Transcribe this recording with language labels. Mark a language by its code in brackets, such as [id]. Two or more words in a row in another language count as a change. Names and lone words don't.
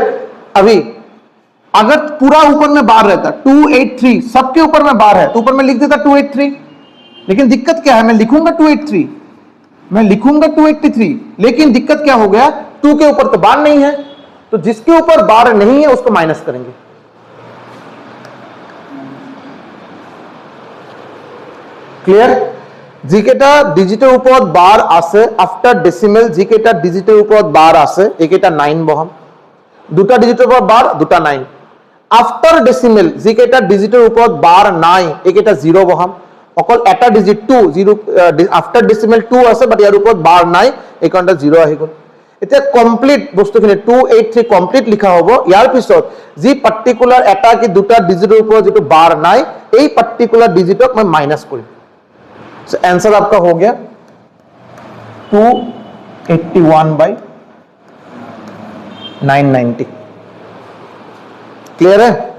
[hi] अभी अगर पूरा ऊपर में बार रहता 283, सबके ऊपर में बार है तो ऊपर में लिख देता 283, लेकिन दिक्कत क्या है, मैं लिखूंगा 283, मैं लिखूंगा 283, लेकिन दिक्कत क्या हो गया, 2 के ऊपर तो बार नहीं है, तो जिसके ऊपर बार नहीं है उसको माइनस करेंगे। [as] ক্লিয়ার? জিকেটা ডিজিটের উপর বার আছে [en] after decimal, [as] জিকেটা ডিজিটের উপর বার আছে, একেটা 9 বহাম, দুটা ডিজিটের উপর বার, দুটা 9। [en] after decimal [as] জিকেটা ডিজিটের উপর বার নাই, একেটা 0 বহাম, অকল এটা ডিজিট 2 0 [en] after decimal [as] 2 আছে বাট ইয়ার উপর বার নাই, এই কারণটা 0 আহি গল। এতিয়া কমপ্লিট বস্তুখিনি 283 কমপ্লিট লিখা হ'ব। ইয়াৰ পিছত যি পাৰ্টিকুলাৰ এটা কি দুটা ডিজিটেৰ উপৰ যেটো বাৰ নাই, এই পাৰ্টিকুলাৰ ডিজিটক মই মাইনাস কৰিম। [hi] So आंसर आपका हो गया 281/990। क्लियर है?